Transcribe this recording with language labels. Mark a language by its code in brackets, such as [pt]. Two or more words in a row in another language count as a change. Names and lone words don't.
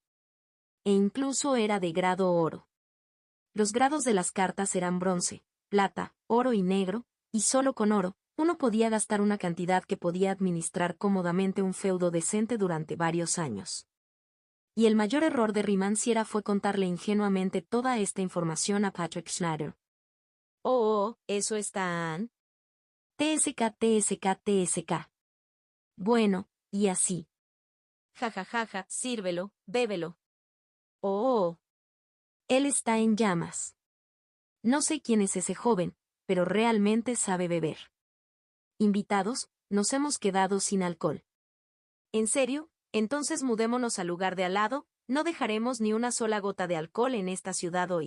[es] E incluso era de grado oro. Los grados de las cartas eran bronce, plata, oro y negro, y solo con oro, uno podía gastar una cantidad que podía administrar cómodamente un feudo decente durante varios años. Y el mayor error de Rimanciera fue contarle ingenuamente toda esta información a Patrick Schneider. Eso está... TSK. Bueno, y así. Ja ja ja ja, sírvelo, bébelo. Él está en llamas. No sé quién es ese joven, pero realmente sabe beber. Invitados, nos hemos quedado sin alcohol. ¿En serio? Entonces mudémonos al lugar de al lado, no dejaremos ni una sola gota de alcohol en esta ciudad hoy.